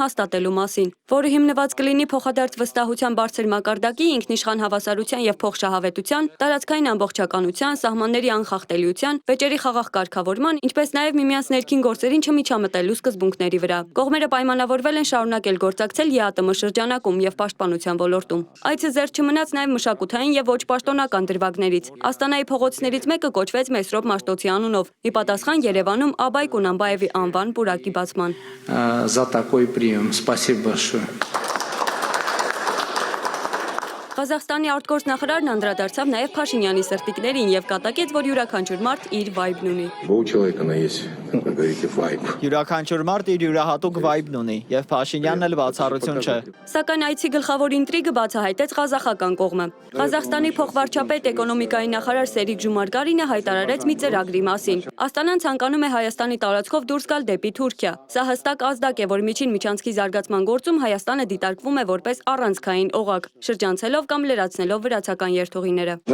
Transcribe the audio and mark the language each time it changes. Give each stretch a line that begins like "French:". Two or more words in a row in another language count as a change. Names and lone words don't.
Armenian: հաստատելու մասին, որը հիմնված կլինի փոխադարձ վստահության բարձր մակարդակի, ինքնիշխան հավասարության եւ փոխշահավետության, տարածքային ամբողջականության, սահմանների անխախտելիության, վեճերի խաղաղ կարգավորման, ինչպես նաեւ միմյանց ներքին գործերին չմիջամտելու սկզբունքների վրա։ Կողմերը պայմանավորվել են շարունակել գործակցել ԵԱՏՄ շրջանակում եւ պաշտպանության ոլորտում։ Այցը զերծ չմնաց նաեւ մշակութային եւ ոչ պաշտոնական դրվագներ։ Աստանայի փողոցներից մեկը կոչվեց Մեսրոպ Մաշտոցի անունով, ի պատասխան Երևանում Աբայ Կունանբաևի անվան պուրակի բացման։
Russian: За такой прием. Спасибо большое.
Armenian: Ղազախստանի արտգործնախարարն անդրադարձավ նաև Փաշինյանի սրտիկներին եւ կատակեց, որ յուրաքանչյուր մարդ իր վայբն ունի։
Russian: У человека есть, как говорите, вайб.
Armenian: Յուրաքանչյուր մարդ իր յուրահատուկ վայբն ունի եւ Փաշինյանն էլ բացառություն չէ։ Սակայն այցի գլխավոր ինտրիգը բացահայտեց ղազախական կողմը։ Ղազախստանի փոխվարչապետ էկոնոմիկայի նախարար Սերիկ Ժումարգարինը հայտարարեց մի ծրագրի մասին։ Աստանան ցանկանում է Հայաստանի տարածքով դուրս գալ դեպի Թուրքիա։ Սա հստակ ազդակ է, որ միջին միջանցքի զարգացման գործում Հայաստանը դիտարկվում է որպես առանցքային օղակ, շրջանցելով կամ լրացնելով վրացական երթուղիները։